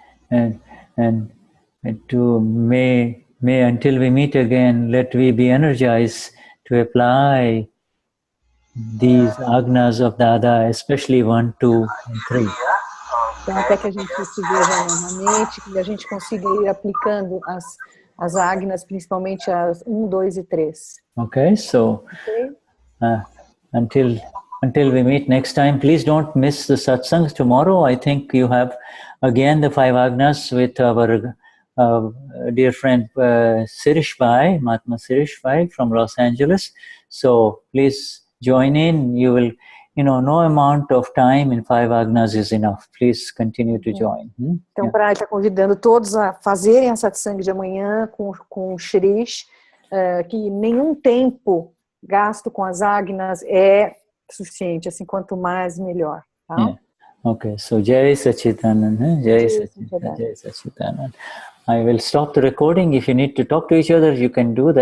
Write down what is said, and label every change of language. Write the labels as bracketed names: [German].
[English] And to may until we meet again, let we be energized to apply these Agnas of Dada, especially 1, 2, and 3. [Portuguese] Então, até que a gente se veja novamente, que a gente consiga ir aplicando as Agnas, principalmente as 1, 2 e 3. [English] Okay, so until we meet next time, please don't miss the satsangs tomorrow. I think you have again the 5 Agnas with our dear friend Sirish Bhai, Mahatmas Sirish Bhai from Los Angeles. So please join in. You will, no amount of time in 5 Agnas is enough. Please continue to join. [Portuguese] Então, para estar convidando todos a fazerem a satsang de amanhã com o Shirish, que nenhum tempo gasto com as Agnas é suficiente, assim, quanto mais, melhor. Tá? [English] Yeah. Okay, so Jai Sachidanand, Jai Sachidanand. I will stop the recording. If you need to talk to each other, you can do that.